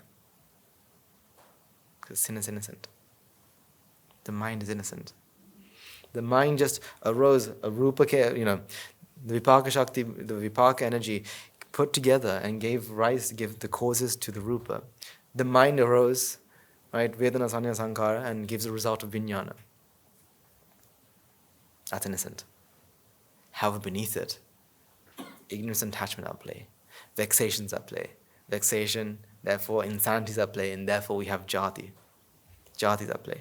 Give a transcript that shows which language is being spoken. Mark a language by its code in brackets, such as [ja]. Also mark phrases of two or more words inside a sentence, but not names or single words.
[en] Because sin is innocent. The mind is innocent. The mind just arose, a rupa, the [sa] vipaka shakti, [en] the vipaka energy put together and gave the causes to the rupa. The mind arose, right, [pi] vedana sanya sankara, [en] and gives the result of vijnana. That's innocent. However, beneath it, ignorance and attachment are at play. Vexations at play. Vexation, therefore insanity is at play, and therefore we have jati. Jati is at play.